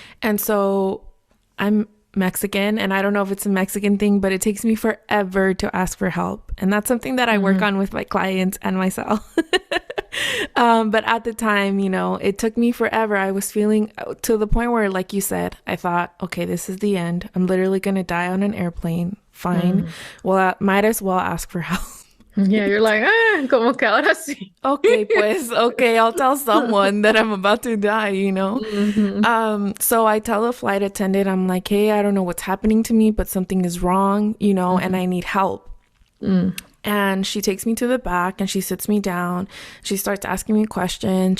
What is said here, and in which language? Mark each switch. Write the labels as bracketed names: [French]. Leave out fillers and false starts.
[English] And so I'm Mexican and I don't know if it's a Mexican thing, but it takes me forever to ask for help. And that's something that I work Mm-hmm. on with my clients and myself. But at the time, it took me forever. I was feeling to the point where, like you said, I thought, okay, this is the end. I'm literally going to die on an airplane. Fine. Mm. Well, I might as well ask for help. Yeah, you're like, [Spanish] como que ahora sí. [English] Okay, [Spanish] pues, [English] okay, I'll tell someone that I'm about to die. Mm-hmm. So I tell the flight attendant, I'm like, hey, I don't know what's happening to me, but something is wrong, and I need help. Mm. And she takes me to the back and she sits me down. She starts asking me questions.